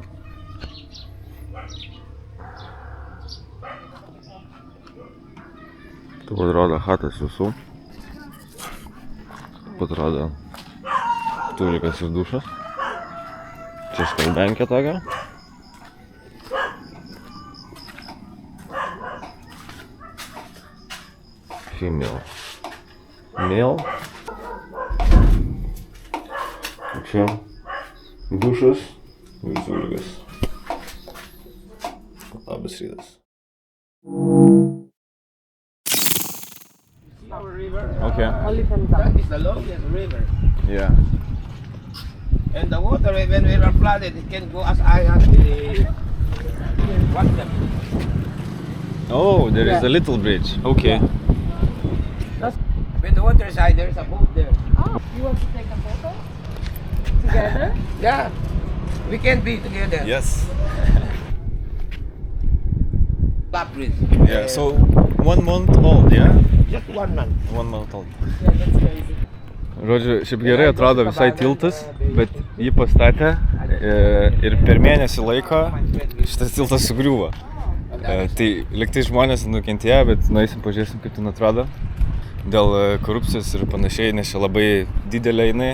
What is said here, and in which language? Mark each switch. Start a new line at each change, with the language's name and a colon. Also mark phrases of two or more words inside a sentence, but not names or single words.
Lithuanian: Taip atrodo chatas visų. Taip atrodo tulikas ir dušas. Čia skalbenkė tokia. Female. Male. Čia dušas ir tulikas. Labas rytas.
English: Okay. Only from that. It's the longest river. Yeah. And the water, when we are flooded, it can go as high as the water. Oh, there is a little bridge. Okay. When the water is high, there is a boat there. Oh, you want to take a photo? Together? Yeah, we can be together. Yes. That bridge. Yeah. So 1 month old, yeah? Just 1 month. 1 month old. Yeah, that's crazy.
Lithuanian: Žodžiu, šiaip gerai atrodo visai tiltas, bet jį pastatė ir per mėnesį laiko šitas tiltas sugriuvo. Tai liktai žmonės nukentėjo, bet nueisim pažiūrėsim, kaip ten atrodo. Dėl korupcijos ir panašiai, nes čia labai didelė jinai.